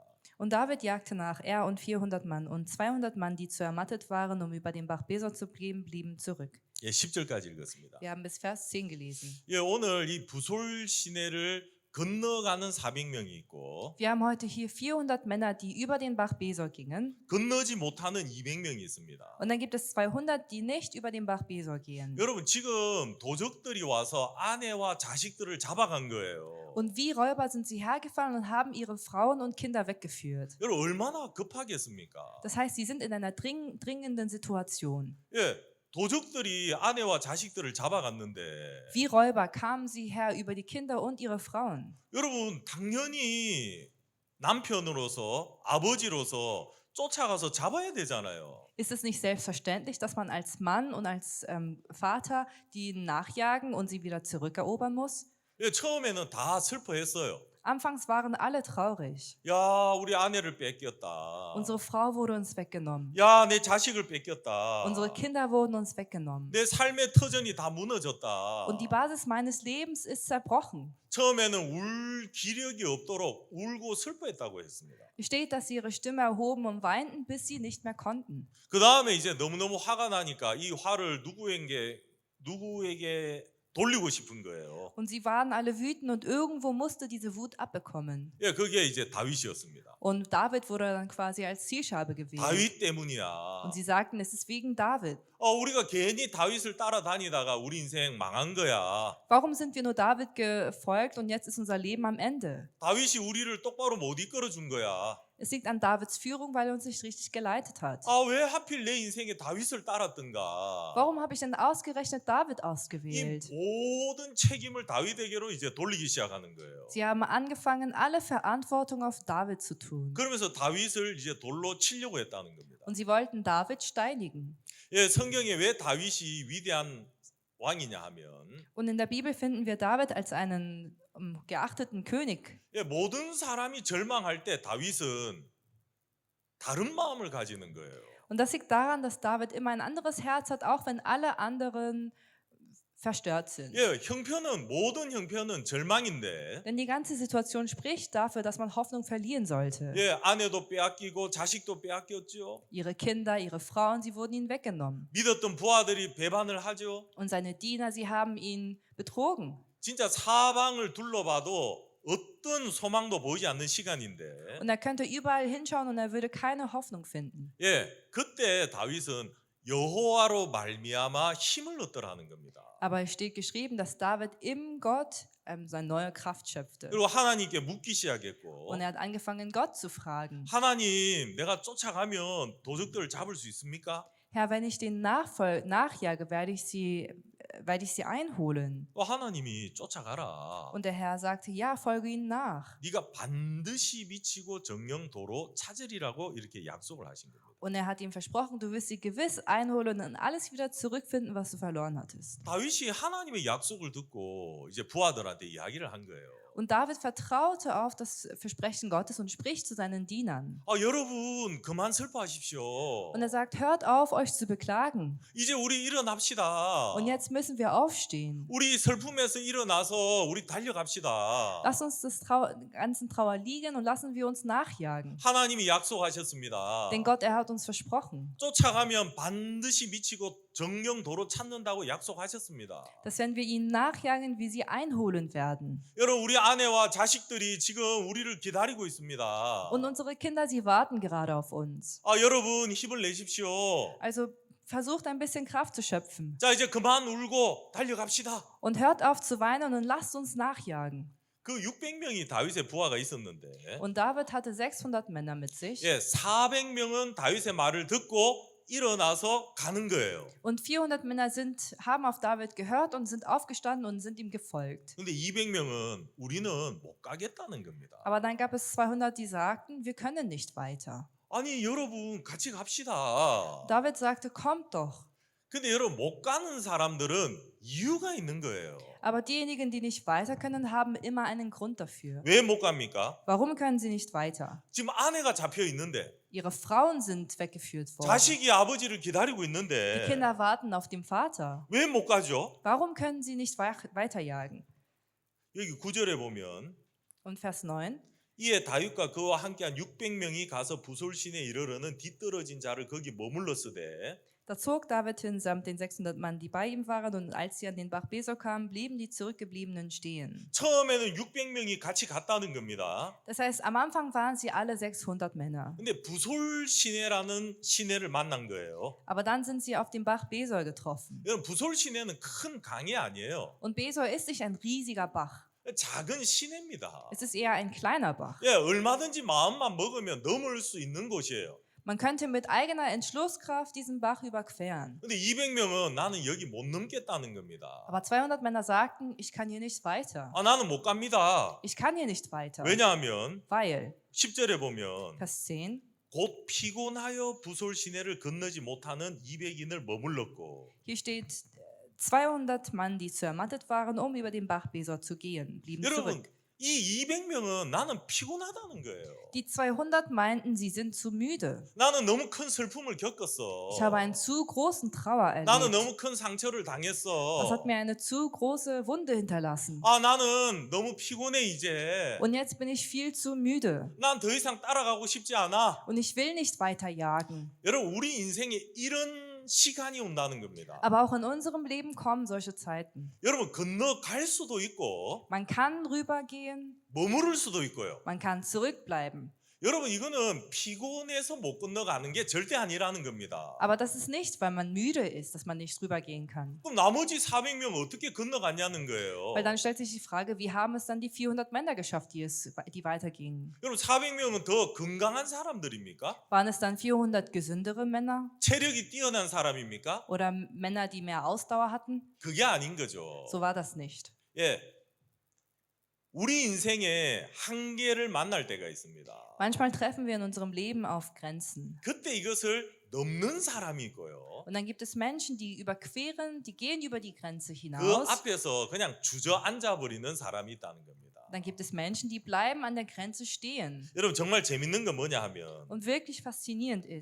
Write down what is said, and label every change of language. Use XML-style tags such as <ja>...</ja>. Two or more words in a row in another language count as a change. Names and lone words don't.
<de>Und David jagte nach, er und 400 Mann, und 200 Mann, die zu ermattet waren, um über den Bach Besor zu bleiben, blieben zurück.</de> <ko>예, 10절까지 읽었습니다.</ko> <de>Wir haben bis Vers 10 gelesen.</de> <ko>예, 오늘 이 부솔 시내를 건너가는 400명이 있고</ko> <de>Wir haben heute hier 400 Männer, die über den Bach Besor gingen.</de> <ko>건너지 못하는 200명이 있습니다.</ko> <de>Und dann gibt es 200, die nicht über den Bach Besor gehen.</de> <ko>여러분 지금 도적들이 와서 아내와 자식들을 잡아간 거예요.</ko> <de>Und wie Räuber sind sie hergefallen und haben ihre Frauen und Kinder weggeführt.</de> <ko>여러분 얼마나 급하겠습니까?</ko> <de>Das heißt, sie sind in einer dringenden Situation.</de> <ko>예, 도적들이 아내와 자식들을 잡아갔는데</ko> <de>Wie Räuber kamen sie her über die Kinder und ihre Frauen.</de> <ko>여러분 당연히 남편으로서 아버지로서 쫓아가서 잡아야 되잖아요.</ko> <de>Ist es nicht selbstverständlich, dass man als Mann und als Vater die nachjagen und sie wieder zurückerobern muss?</de> <ko>예, 처음에는 다 슬퍼했어요.</ko> <de>Anfangs waren alle traurig.</de> <ko>야, 우리 아내를 뺏겼다.</ko> <de>Unsere Frau wurde uns weggenommen.</de> <ko>야, 내 자식을 뺏겼다.</ko> <de>Unsere Kinder wurden uns weggenommen.</de> <ko>내 삶의 터전이 다 무너졌다.</ko> <de>Und die Basis meines Lebens ist zerbrochen.</de> <ko>처음에는 울 기력이 없도록 울고 슬퍼했다고 했습니다.</ko> <de>Es steht, dass sie ihre Stimme erhoben und weinten, bis sie nicht mehr konnten.</de> <ko>그 다음에 이제 너무너무 화가 나니까 이 화를 누구에게 돌리고 싶은 거예요.</ko> <de>Und sie waren alle wütend und irgendwo musste diese Wut abbekommen.</de> <ko>예, 그게 이제 다윗이었습니다.</ko> <de>Und David wurde dann quasi als Zielscheibe gewählt.</de> <ko>다윗 때문이야.</ko> <de>Und sie sagten, es ist wegen David.</de> <ko>우리가 괜히 다윗을 따라다니다가 우리 인생 망한 거야.</ko> <de>Warum sind wir nur David gefolgt und jetzt ist unser Leben am Ende?</de> <ko>다윗이 우리를 똑바로 못 이끌어 준 거야.</ko> <de>Es liegt an Davids Führung, weil er uns nicht richtig geleitet hat.</de> <ko>왜 하필 내 인생에 다윗을 따랐던가?</ko> <de>Warum habe ich denn ausgerechnet David</de> <ko>이</ko> <de>ausgewählt?</de> <ko>모든 책임을 다윗에게로 이제 돌리기 시작하는 거예요.</ko> <de>Sie haben angefangen, alle Verantwortung auf David zu tun.</de> <ko>그러면서 다윗을 이제 돌로 치려고 했다는 겁니다.</ko> <de>Und sie wollten David steinigen.</de> <ko>예, 성경에 왜 다윗이 위대한 왕이냐 하면</ko> <de>Und in der Bibel finden wir David als einen geachteten König.</de> <ko>예, 모든 사람이 절망할 때 다윗은 다른 마음을 가지는 거예요.</ko> <de>Und das liegt daran, dass David immer ein anderes Herz hat, auch wenn alle anderen verstört sind.</de> <ko>예, 모든 형편은 절망인데</ko> <de>Denn die ganze Situation spricht dafür, dass man Hoffnung verlieren sollte.</de> <ko>예, 아내도 빼앗기고 자식도 빼앗겼죠.</ko> <de>Ihre Kinder, ihre Frauen, sie wurden ihnen weggenommen.</de> <ko>믿었던 부하들이 배반을 하죠.</ko> <de>Und seine Diener, sie haben ihn betrogen.</de> <ko>진짜 사방을 둘러봐도 어떤 소망도 보이지 않는 시간인데</ko> <de>Und er könnte überall hinschauen und er würde keine Hoffnung finden.</de> <ko>예, 그때 다윗은 여호와로 말미암아 힘을 얻더라는 겁니다.</ko> <de>Aber es steht geschrieben, dass David im Gott seine neue Kraft schöpfte.</de> <ko>그리고 하나님께 묻기 시작했고</ko> <de>Und er hat angefangen, Gott zu fragen.</de> <ko>하나님, 내가 쫓아가면 도적들을 잡을 수 있습니까?</ko> <de>Herr, wenn ich den nachjage, werde ich sie einholen.</de> <ko>하나님이 쫓아가라.</ko> <de>Und der Herr sagte, ja, folge ihnen nach.</de> <ko>네가 반드시 미치고 정령도로 찾으리라고 이렇게 약속을 하신 겁니다.</ko> <de>Und er hat ihm versprochen, du wirst sie gewiss einholen und alles wieder zurückfinden, was du verloren hattest.</de> <ko>다윗이 하나님의 약속을 듣고 이제 부하들한테 이야기를 한 거예요.</ko> <de>Und David vertraute auf das Versprechen Gottes und spricht zu seinen Dienern.</de> <ko>여러분 그만 슬퍼하십시오.</ko> <de>Und er sagt, hört auf, euch zu beklagen.</de> <ko>이제 우리 일어납시다.</ko> <de>Und jetzt müssen wir aufstehen.</de> <ko>우리 슬픔에서 일어나서 우리 달려갑시다.</ko> <de>Lass uns das ganzen Trauer liegen und lassen wir uns nachjagen.</de> <ko>하나님이 약속하셨습니다.</ko> <de>Denn Gott, er hat uns versprochen,</de> <ko>쫓아가면 반드시 미치고 정령도로 찾는다고 약속하셨습니다.</ko> <de>dass wenn wir ihnen nachjagen, wir sie einholen werden.</de> <ko>여러분 우리 아내와 자식들이 지금 우리를 기다리고 있습니다.</ko> <de>Und unsere Kinder, sie warten gerade auf uns.</de> <ko>여러분 힘을 내십시오.</ko> <de>Also versucht ein bisschen Kraft zu schöpfen.</de> <ko>자 이제 그만 울고 달려갑시다.</ko> <de>Und hört auf zu weinen und lasst uns nachjagen.</de> <ko>그 600명이 다윗의 부하가 있었는데</ko> <de>Und David hatte 600 Männer mit sich.</de> <ko>예, 400명은 다윗의 말을 듣고 일어나서 가는 거예요.</ko> <de>Und 400 Männer haben auf David gehört und sind aufgestanden und sind ihm gefolgt.</de> <ko>근데 200명은 우리는 못 가겠다는 겁니다.</ko> <de>Aber dann gab es 200, die sagten, wir können nicht weiter.</de> <ko>아니 여러분 같이 갑시다.</ko> <de>David sagte, kommt doch.</de> <ko>근데 여러분 못 가는 사람들은 이유가 있는 거예요.</ko> <de>Aber diejenigen, die nicht weiter können, haben immer einen Grund dafür.</de> <ko>왜 못 갑니까?</ko> <de>Warum können sie nicht weiter?</de> <ko>지금 아내가 잡혀 있는데</ko> <de>Ihre Frauen sind weggeführt worden.</de> <ko>자식이 아버지를 기다리고</ko> <de>Die</de> <ko>있는데</ko> <de>Kinder warten auf den Vater.</de> <ko>왜 못 가죠?</ko> <de>Warum können sie nicht weiterjagen?</de> <ko>여기 9절에 보면</ko> <de>Und Vers 9.</de> <ko>이에 다윗과 그와 함께한 600명이 가서 부솔신에 이르러는 뒤떨어진 자를 거기 머물렀으되</ko> <de>Da zog David hin samt den 600 Mann, die bei ihm waren, und als sie an den Bach Besor kamen, blieben die Zurückgebliebenen stehen.</de> <ko>처음에는 600명이 같이 갔다는 겁니다.</ko> <de>Das heißt, am Anfang waren sie alle 600 Männer.</de> <ko>근데 부솔 시내라는 시내를 만난 거예요.</ko> <de>Aber dann sind sie auf dem Bach Besor getroffen.</de> <ko>여러분 부솔 시내는 큰 강이 아니에요.</ko> <de>Und Besor ist nicht ein riesiger Bach.</de> <ko>작은 시내입니다.</ko> <de>Es ist eher ein kleiner Bach.</de> <ko>예, 얼마든지 마음만 먹으면 넘을 수 있는 곳이에요.</ko> <de>Man könnte mit eigener Entschlusskraft diesen Bach überqueren.</de> <ko>근데 200명은 나는 여기 못 넘겠다는 겁니다.</ko> <de>Aber 200 Männer sagten, ich kann hier nicht weiter.</de> <ko>아, 나는 못 갑니다.</ko> <de>Ich kann hier nicht weiter.</de> <ko>왜냐하면</ko> <de>Weil,</de> <ko>10절에 보면</ko> <de>Vers 10,</de> <ko>곧 피곤하여 부솔 시내를 건너지 못하는 200인을 머물렀고</ko> <de>hier steht, 200 Mann, die zu ermattet waren, um über den Bach Besor zu gehen, blieben</de> <ko>여러분</ko> <de>zurück.</de> <ko>이 200명은 나는 피곤하다는 거예요.</ko> <de>Die 200 meinten, sie sind zu müde.</de> <ko>나는 너무 큰 슬픔을 겪었어.</ko> <de>Ich habe einen zu großen Trauer</de> <ko>나는</ko> <de>erlebt.</de> <ko>너무 큰 상처를</ko> <de>Das</de> <ko>당했어.</ko> <de>hat mir eine zu große Wunde hinterlassen.</de> <ko>아, 나는 너무 피곤해 이제.</ko> <de>Und jetzt bin ich viel zu müde.</de> <ko>난 더 이상 따라가고 싶지 않아.</ko> <de>Und ich will nicht weiter jagen.</de> <ko>여러분 우리 인생에 이런 시간이 온다는 겁니다.</ko> <de>Aber auch in unserem Leben kommen solche Zeiten.</de> <ko>여러분 건너갈 수도 있고</ko> <de>Man kann rübergehen,</de> <ko>머무를 수도 있고요.</ko> <de>man kann zurückbleiben.</de> <ko>여러분 이거는 피곤해서 못 건너가는 게 절대 아니라는 겁니다.</ko> <de>Aber das ist nicht, weil man müde ist, dass man nicht rübergehen kann.</de> <ko>그럼 나머지 400명 어떻게 건너갔냐는 거예요.</ko> <de>Weil dann stellt sich die Frage, wie haben es dann die 400 Männer geschafft, die weitergingen?</de> <ko>여러분 400명은 더 건강한 사람들입니까?</ko> <de>Waren es dann 400 gesündere Männer</de> <ko>체력이 뛰어난 사람입니까?</ko> <de>oder Männer, die mehr Ausdauer hatten?</de> <ko>그게 아닌 거죠.</ko> <de>So war das nicht.</de> <ko>예, 우리 인생에 한계를 만날 때가 있습니다.</ko> <de>Manchmal treffen wir in unserem Leben auf Grenzen.</de> <ko>그때 이것을 넘는 사람이 있고요.</ko> <de>Und dann gibt es Menschen, die überqueren, die gehen über die Grenze</de> <ko>그</ko> <de>hinaus.</de> <ko>앞에서 그냥 주저앉아 버리는 사람이 있다는 겁니다.</ko> <de>Dann gibt es Menschen, die bleiben an der Grenze stehen.</de> <ko>여러분 정말 재밌는 건 뭐냐 하면</ko> <de>Und wirklich faszinierend ist,</de>